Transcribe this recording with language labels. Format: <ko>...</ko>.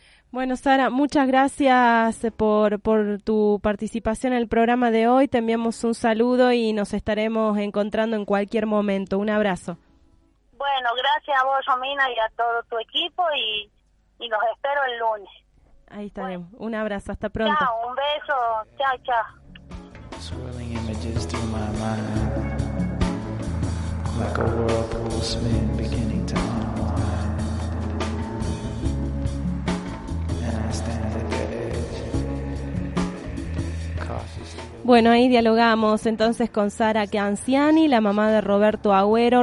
<es>Bueno, Sara, muchas gracias por tu participación en el programa de hoy. Te enviamos un saludo y nos estaremos encontrando en cualquier momento. Un abrazo. Bueno, gracias a vos, Romina, y a todo tu equipo, y los espero el lunes. Ahí estaremos. Bueno. Un abrazo, hasta pronto. Chao, un beso. Chao.</es> <en>Swirling images through my mind, like a whirlpool spin beginning to unwind. And I stand at the edge, cautiously.</en> <es>Bueno, ahí dialogamos entonces con Sara Cancianni, la mamá de Roberto Agüero.</es>